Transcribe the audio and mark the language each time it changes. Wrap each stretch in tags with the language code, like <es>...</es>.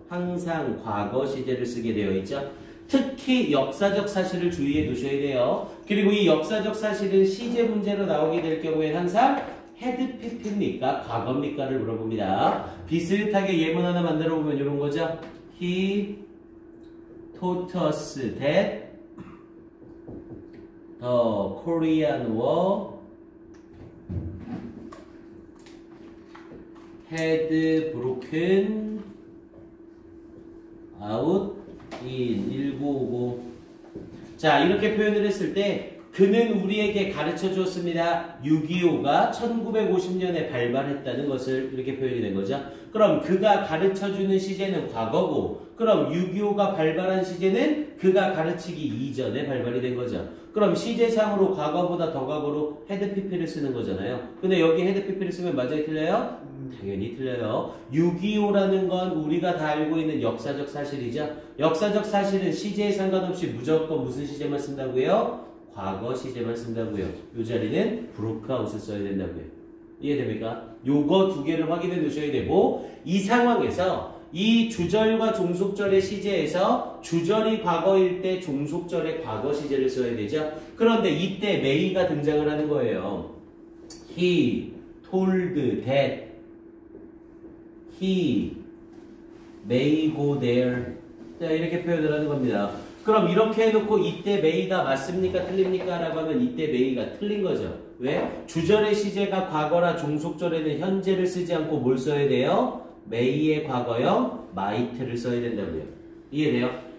<ko>항상 과거 시제를 쓰게 되어 있죠? 특히 역사적 사실을 주의해 두셔야 돼요. 그리고 이 역사적 사실은 시제 문제로 나오게 될 경우에 항상 헤드 PP입니까? 과거입니까?를 물어봅니다. 비슷하게 예문 하나 만들어 보면 이런 거죠.</ko> <en>He taught us that the Korean War had broken out in 1955.</en> <ko>자, 이렇게 표현을 했을 때 그는 우리에게 가르쳐 주었습니다. 6.25가 1950년에 발발했다는 것을 이렇게 표현이 된 거죠. 그럼 그가 가르쳐 주는 시제는 과거고, 그럼 6.25가 발발한 시제는 그가 가르치기 이전에 발발이 된 거죠. 그럼 시제상으로 과거보다 더 과거로 had pp를 쓰는 거잖아요. 근데 여기 had pp를 쓰면 맞아요? 틀려요? 당연히 틀려요. 6.25라는 건 우리가 다 알고 있는 역사적 사실이죠. 역사적 사실은 시제에 상관없이 무조건 무슨 시제만 쓴다고요? 과거 시제만 쓴다고요. 이 자리는 브로크아웃을 써야 된다고요. 이해됩니까? 요거 두 개를 확인해 두셔야 되고, 이 상황에서 이 주절과 종속절의 시제에서 주절이 과거일 때 종속절의 과거 시제를 써야 되죠. 그런데 이때 may가 등장을 하는 거예요.</ko> <en>He told that he may go there.</en> <ko>자, 이렇게 표현을 하는 겁니다. 그럼 이렇게 해놓고 이때 may가 맞습니까? 틀립니까? 라고 하면 이때 may가 틀린 거죠. 왜? 주절의 시제가 과거라 종속절에는 현재를 쓰지 않고 뭘 써야 돼요? may의 과거형 might를 써야 된다고요. 이해돼요?</ko>